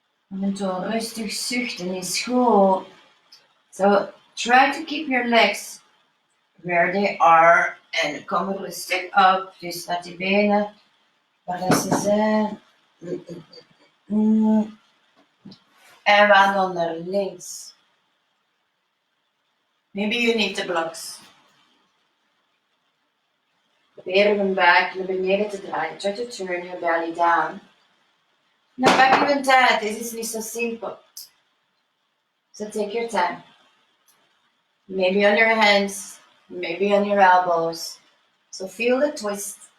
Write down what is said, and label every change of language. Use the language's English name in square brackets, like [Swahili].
[Dutch] En toe rustig zuchten is goed. [English] So try to keep your legs where they are. [Dutch] En kom rustig op. Dus laat die benen waar ze zijn. En wandel naar links. [English] Maybe you need the blocks. [Dutch] Probeer hem back naar beneden te draaien. [English] Try to turn your belly down. [Dutch] Nou, pak even tijd. Dit is niet zo simpel. [English] So take your time. Maybe on your hands. Maybe on your elbows. So feel the twist.